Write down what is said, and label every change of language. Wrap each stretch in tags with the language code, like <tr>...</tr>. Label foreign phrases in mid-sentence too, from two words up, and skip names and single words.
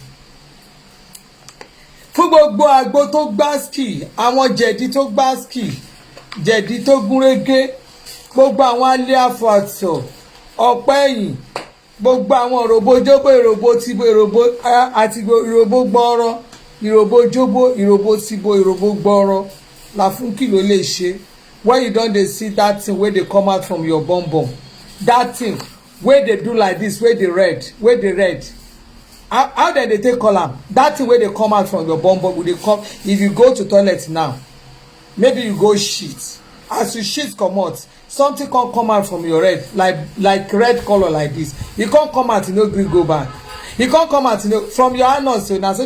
<yo>fún gbogbo àgbo tó gbáàsì àwọn jẹ̀dí tó gbáàsì jẹ̀dí tó gúnrégé gbogbo àwọn alẹ́ àfọ̀àtọ̀ ọ̀pẹ́ ẹ̀yìn gbogbo àwọn òròbó jóbó ìròbó tìbó ìròbó àti ìròbó gbọ́rọ́ ìròbó jóbó ìròbó tìbó ìròbó gbọ́rọ́ Láfúnkẹ́ ló lè ṣe</yo> <pcm>when you don dey see that thing wey dey come out from your bum bum that thing wey dey do like this wey dey red how dem dey take call am that thing wey dey come out from your bum bum go dey come if you go to toilet now maybe you go shit as you shit comot something come out from your red like red color like this e come out e no gree go back e come out from your anus so na so</pcm>